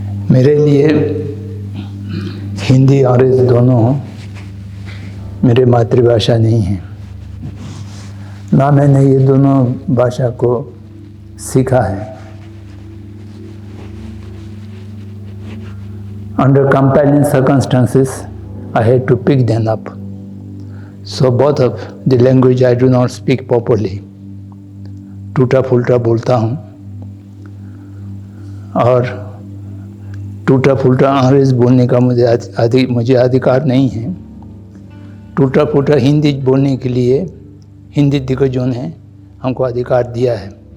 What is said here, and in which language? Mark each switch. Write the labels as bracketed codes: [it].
[hi] मेरे लिए हिंदी और अंग्रेज़ी दोनों मेरे मातृभाषा नहीं हैं, ना मैंने ये दोनों भाषा को सीखा है. [en] Under compelling circumstances, I had to pick them up. So both of the language I do not speak properly. [hi] टूटा फूटा बोलता हूँ और टूटा फूटा अंग्रेज़ी बोलने का मुझे अधिकार नहीं है. टूटा फूटा हिंदी बोलने के लिए हिंदी दिग्गजों ने हमको अधिकार दिया है.